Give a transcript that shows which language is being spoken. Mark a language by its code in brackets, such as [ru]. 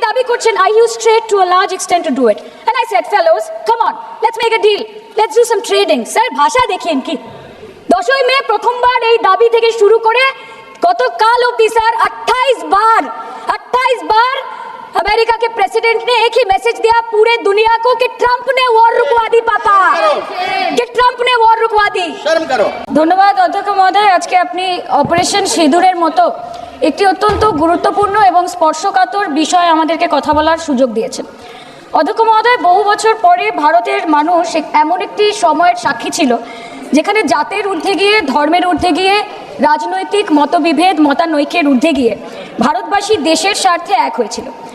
[bn] করছেন, [en] I used trade to a large extent to do it. And I said, fellows, come on, let's make a deal. Let's do some trading. Sir, [bn] ভাষা দেখেন কি? 10ই মে প্রথমবার এই দাবি থেকে শুরু করে গতকাল অবধি স্যার [hi] 28 बार अमेरिका के प्रेसिडेंट ने एक ही मैसेज दिया पूरे दुनिया को कि ट्रंप ने वॉर रुकवा दी पापा, कि ट्रंप ने वॉर रुकवा दी। शर्म करो। [bn] ধন্যবাদ অধ্যক্ষ মহোদয়, আজকে আপনি অপারেশন সিঁদুরের মতো একটি অত্যন্ত গুরুত্বপূর্ণ এবং স্পর্শকাতর বিষয় আমাদেরকে কথা বলার সুযোগ দিয়েছেন। অধ্যক্ষ মহোদয়, বহু বছর পরে ভারতের মানুষ এমন একটি সময়ের সাক্ষী ছিল যেখানে জাতের ঊর্ধ্বে গিয়ে, ধর্মের ঊর্ধ্বে গিয়ে, রাজনৈতিক মতবিভেদ মতানৈক্যের ঊর্ধ্বে গিয়ে ভারতবাসী দেশের স্বার্থে এক হয়েছিল।